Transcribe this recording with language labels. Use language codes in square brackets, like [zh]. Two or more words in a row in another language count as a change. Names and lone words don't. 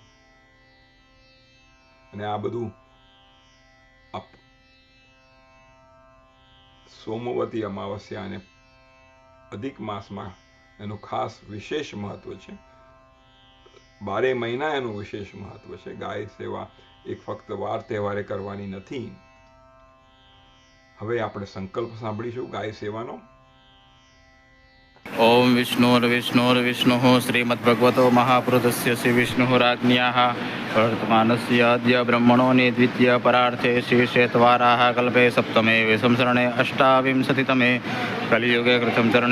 [gu] અને આ બધું સોમવતી અમાવસ્યા અને અધિક માસમાં એનું ખાસ વિશેષ મહત્વ છે. 12 મહિના એનું વિશેષ મહત્વ છે. ગાય સેવા એક ફક્ત વાર તહેવારે કરવાની નથી. હવે આપણે સંકલ્પ સાંભળીશું ગાય સેવાનો. [sa] ओम विष्णुर्विष्णुर्विष्णुः श्रीमद्भगवतो महापुरुषस्य श्री विष्णुराज्ञ्याः वर्तमानस्य अद्य ब्रह्मणोनि द्वितीय परार्थे श्री श्वेतवाराः कल्पे सप्तमे संवत्सरे 28तमे कलियुगे कृतं चरणे